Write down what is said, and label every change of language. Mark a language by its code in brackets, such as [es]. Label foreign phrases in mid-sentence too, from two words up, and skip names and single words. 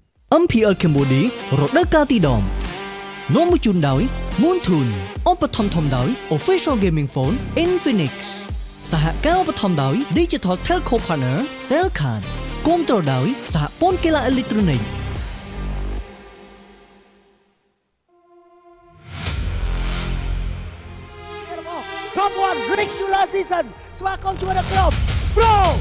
[km] MPL Cambodia រដូវកាលទី10នាំមកជូនដោយ Moon Tune ឧបត្ថម្ភធំដោយ [en] Official Gaming Phone [km] Infinix សហការឧបត្ថម្ភដោយ [en] Digital Telco Partner [km] Cellcard គាំទ្រដោយសហព័ន្ធកីឡាអេឡិចត្រូនិក [en] Top 1 regular season [km] ស្វាគមន៍ជាមួយនឹងក្រុម Pro